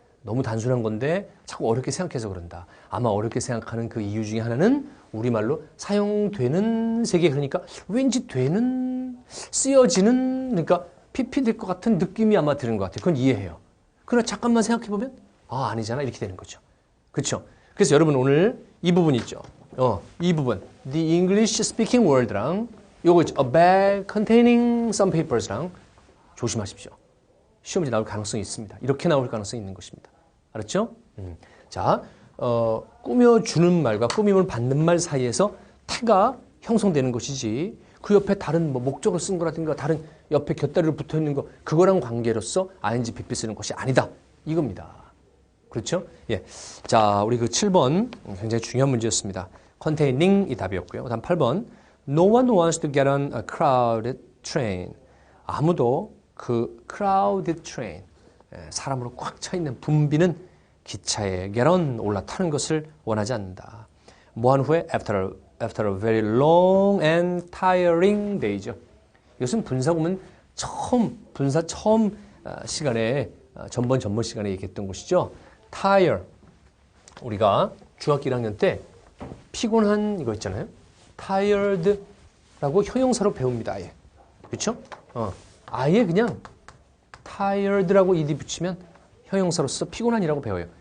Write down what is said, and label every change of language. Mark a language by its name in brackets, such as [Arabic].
[Korean] 너무 단순한 건데 자꾸 어렵게 생각해서 그런다. 아마 어렵게 생각하는 그 이유 중에 하나는 우리말로 사용되는 세계, 그러니까 왠지 되는, 쓰여지는, 그러니까 PP될 것 같은 느낌이 아마 드는 것 같아요. 그건 이해해요. 그러나 잠깐만 생각해보면 아니잖아 이렇게 되는 거죠. 그렇죠? 그래서 여러분 오늘 이 부분 있죠. 이 부분 [English] The English Speaking World [Korean] 랑 요거 있죠. [English] A bag containing some papers [Korean] 랑 조심하십시오. 시험 문제 나올 가능성이 있습니다. 이렇게 나올 가능성이 있는 것입니다. 알았죠? 자, 꾸며주는 말과 꾸밈을 받는 말 사이에서 태가 형성되는 것이지 그 옆에 다른 뭐 목적을 쓴 거라든가 다른 옆에 곁다리로 붙어 있는 거 그거랑 관계로서 ing, pp 쓰는 것이 아니다. 이겁니다. 그렇죠? 예. 자, 우리 그 7번 굉장히 중요한 문제였습니다. containing 이 답이었고요. 그다음 8번 [English] No one wants to get on a crowded train. [Korean] 아무도 그 [English] crowded train, [Korean] 사람으로 꽉 차 있는 붐비는 기차에 [English] get on [Korean] 올라타는 것을 원하지 않는다. 뭐한 후에 [English] after a very long and tiring day죠. [Korean] 이것은 분사구문 분사 처음 시간에 전번 시간에 얘기했던 것이죠. tire, 우리가 중학교 1학년 때 피곤한 이거 있잖아요. tired라고 형용사로 배웁니다. 아예. 그렇죠? 아예 그냥 tired라고 ed 붙이면 형용사로서 피곤한이라고 배워요.